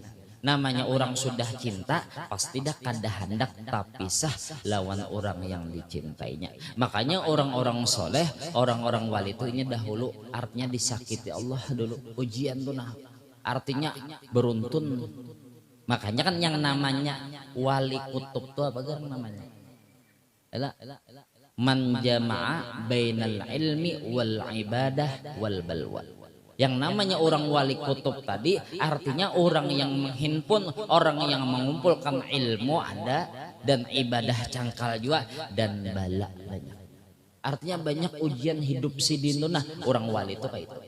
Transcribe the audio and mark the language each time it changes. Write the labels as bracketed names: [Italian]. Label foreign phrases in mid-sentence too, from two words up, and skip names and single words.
[Banjar] Namanya orang sudah cinta pasti dah kada hendak tapisah lawan orang yang dicintainya. Makanya orang-orang soleh, orang-orang wali itu ini dahulu artinya disakiti Allah dulu, ujian tuh nah artinya beruntun. Makanya kan yang namanya wali kutub itu apa kan namanya? [Arabic] Man jama'a bainal ilmi wal ibadah wal balwa. [Banjar] Yang namanya orang wali kutub tadi artinya orang yang menghimpun, orang yang mengumpulkan ilmu ada dan ibadah cangkal juga dan bala banyak. Artinya banyak ujian hidup si dino, nah orang wali itu kayak itu.